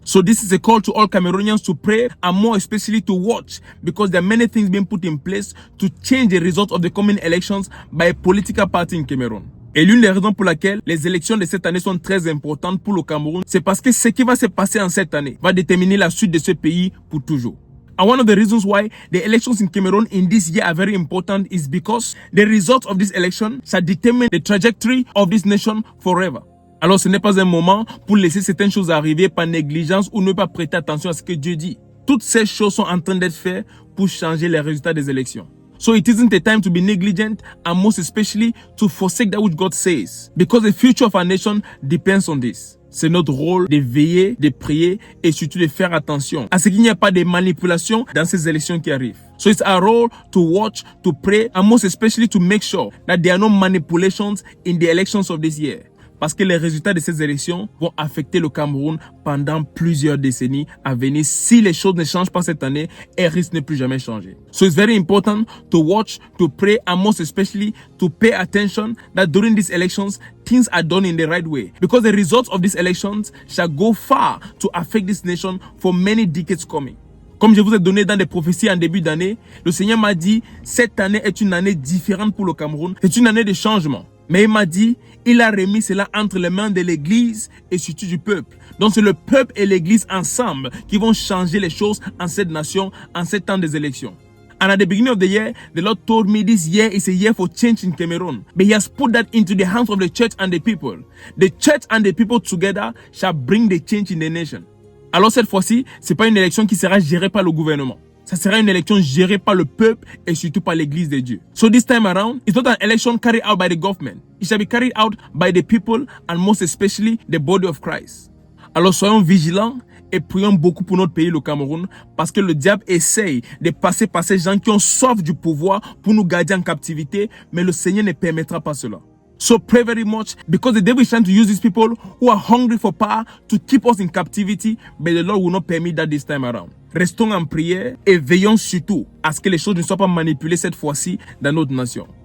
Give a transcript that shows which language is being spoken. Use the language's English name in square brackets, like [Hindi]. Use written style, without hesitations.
[English] So this is a call to all Cameroonians to pray and more especially to watch because there are many things being put in place to change the results of the coming elections by a political party in Cameroon. [French] Et l'une des raisons pour laquelle les élections de cette année sont très importantes pour le Cameroun, c'est parce que ce qui va se passer en cette année va déterminer la suite de ce pays pour toujours. [English] And one of the reasons why the elections in Cameroon in this year are very important is because the results of this election shall determine the trajectory of this nation forever. [French] Alors ce n'est pas un moment pour laisser certaines choses arriver par négligence ou ne pas prêter attention à ce que Dieu dit. Toutes ces choses sont en train d'être faites pour changer les résultats des élections. [English] So it isn't a time to be negligent and most especially to forsake that which God says because the future of our nation depends on this. [French] C'est notre rôle de veiller, de prier et surtout de faire attention à ce qu'il n'y a pas de manipulation dans ces élections qui arrivent. [English] So it's our role to watch, to pray and most especially to make sure that there are no manipulations in the elections of this year. [French] Parce que les résultats de ces élections vont affecter le Cameroun pendant plusieurs décennies à venir si les choses ne changent pas cette année et risquent de ne plus jamais changer. [English] So it's very important to watch, to pray and most especially to pay attention that during these elections things are done in the right way because the results of these elections shall go far to affect this nation for many decades coming. [French] Comme je vous ai donné dans des prophéties en début d'année, le Seigneur m'a dit cette année est une année différente pour le Cameroun, c'est une année de changement. Mais il m'a dit, il a remis cela entre les mains de l'Église et surtout du peuple. Donc c'est le peuple et l'Église ensemble qui vont changer les choses en cette nation, en ces temps des élections. [English] And at the beginning of the year, the Lord told me this year is a year for change in Cameroon. But He has put that into the hands of the church and the people. The church and the people together shall bring the change in the nation. [French] Alors cette fois-ci, c'est pas une élection qui sera gérée par le gouvernement. Ça sera une élection gérée par le peuple et surtout par l'Église de Dieu. [English] So this time around, it's not an election carried out by the government. It shall be carried out by the people and most especially the body of Christ. [French] Alors soyons vigilants et prions beaucoup pour notre pays, le Cameroun, parce que le diable essaye de passer par ces gens qui ont soif du pouvoir pour nous garder en captivité, mais le Seigneur ne permettra pas cela. [English] So pray very much because the devil is trying to use these people who are hungry for power to keep us in captivity, but the Lord will not permit that this time around. [French] Restons en prière et veillons surtout à ce que les choses ne soient pas manipulées cette fois-ci dans notre nation.